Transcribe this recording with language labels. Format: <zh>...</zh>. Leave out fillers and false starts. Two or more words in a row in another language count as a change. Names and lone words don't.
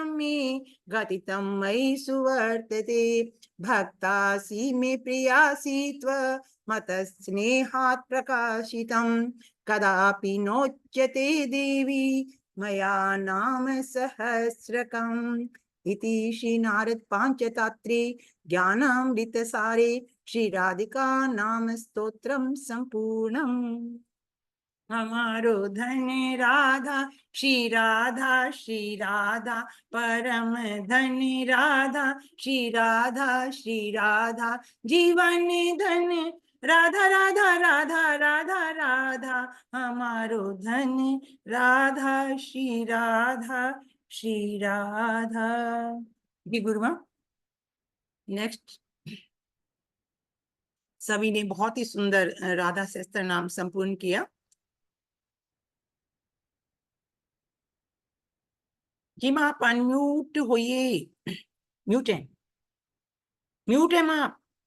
<sa>मे गतितं मयि सुवर्तते भक्तासि मे प्रियासि त्वमतस्नेहात् प्रकाशितं कदापि नोच्यते देवी मया नाम सहस्रकम् इति श्री नारद पांचतंत्रे ज्ञानामृतसारे श्री राधिका नाम स्तोत्रम संपूर्णम।</sa> <bra>हमारो धन राधा श्री राधा परम धन श्री राधा जीवन धन राधा राधा राधा राधा राधा हमारो धन राधा श्री राधा जी गुरुमा।</bra> <hi>नेक्स्ट सभी ने बहुत ही सुंदर राधा सहस्त्र नाम संपूर्ण किया। जी माँ आप अनम्यूट होइए, म्यूट है माँ आप।</hi>